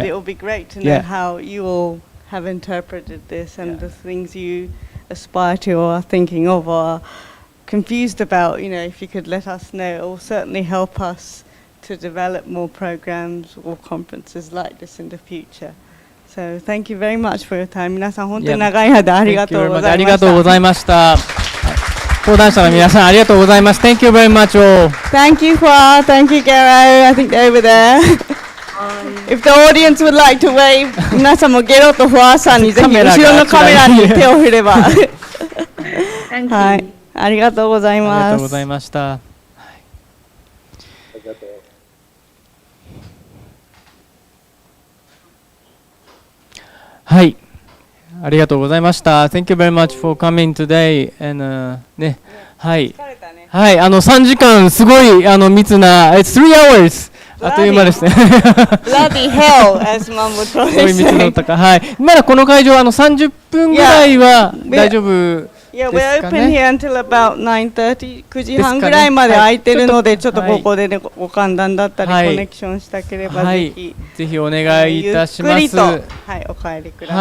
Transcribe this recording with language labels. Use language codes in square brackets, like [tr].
[en] It will be great to know how you all have interpreted this and the things you aspire to or are thinking of or are confused about. You know, if you could let us know, it will certainly help us to develop more programs or conferences like this in the future. So thank you very much for your time. [ja] 皆さん本当に長い間ありがとうございました。ありがとうございました。講談社の皆さんありがとうございます。 [en] Thank you very much all. Thank you, Hua. Thank you, Gero. I think they're over there. If the audience would like to wave, [ja] 皆さんもゲロとフォアさんにぜひ後ろのカメラに手を振れば。はい、ありがとうございます。ありがとうございました。はい、ありがとうございました。 [en] Thank you very much for coming today. [ja] And ね、はい、はい、3時間すごい密な、 [en] 3 hours。 [ja] あっという間ですね。 [en] Bloody hell, as one would probably say. [ja] すごい密の高、はい。まだこの会場30分ぐらいは大丈夫。 [en] Yeah, we're open here until about 9:30、 [ja] 9時半ぐらいまで空いてるので、ちょっとここでね、ご歓談だったり、コネクションしたければぜひ、ぜひお願いいたします。ゆっくりと、はい、お帰りください。